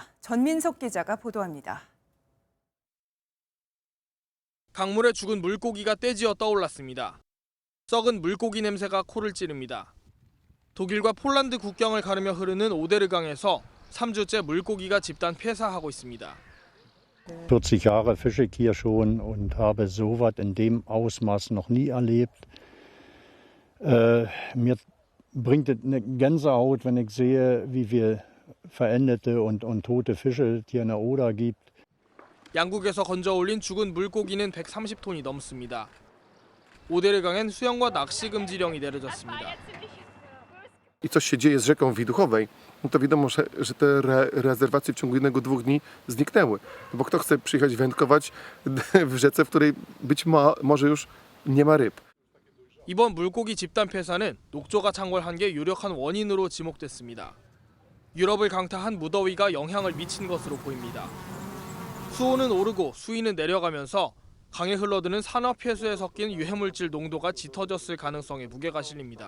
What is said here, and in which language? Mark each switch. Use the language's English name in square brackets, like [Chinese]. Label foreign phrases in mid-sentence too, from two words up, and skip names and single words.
[Korean] 전민석 기자가 보도합니다. 강물에 죽은 물고기가 떼지어 떠올랐습니다. 썩은 물고기 냄새가 코를 찌릅니다. 독일과 폴란드 국경을 가르며 흐르는 오데르강에서 3주째 물고기가 집단 폐사하고 있습니다. [German] 40 Jahre fische ich hier schon und habe sowas in dem Ausmaß noch nie erlebt. Mir bringt es eine Gänsehaut, wenn ich sehe, wie viel verendete und tote Fische es hier in der Oder gibt. [Korean] 양국에서 건져 올린 죽은 물고기는 130톤이 넘습니다. 오데르강엔 수영과 낚시 금지령이 내려졌습니다. [Polish] I coś się dzieje z rzeką Widuchowej, no to wiadomo, że te rezerwacje w ciągu 1-2 dni zniknęły. Bo kto chce przyjechać wędkować w rzece, w której być może już nie ma ryb. [Korean] 이번 물고기 집단 폐사는 녹조가 창궐한 게 유력한 원인으로 지목됐습니다. 유럽을 강타한 무더위가 영향을 미친 것으로 보입니다. 수온은 오르고 수위는 내려가면서 강에 흘러드는 산화폐수에 섞인 유해물질 농도가 짙어졌을 가능성에 무게가 실립니다.